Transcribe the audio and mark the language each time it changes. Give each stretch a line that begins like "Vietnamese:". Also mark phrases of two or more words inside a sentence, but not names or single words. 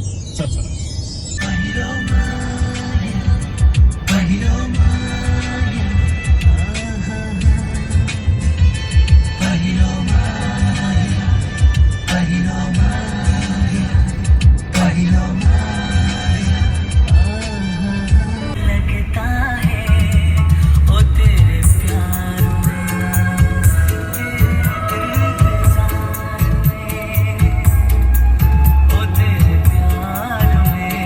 Nepali: पहिलो माया पहिलो माया पहिलो माया पहिलो माया पहिलो माया
Hindi: लगता है ओ तेरे प्यार में तेरे इंतजार में ओ तेरे प्यार में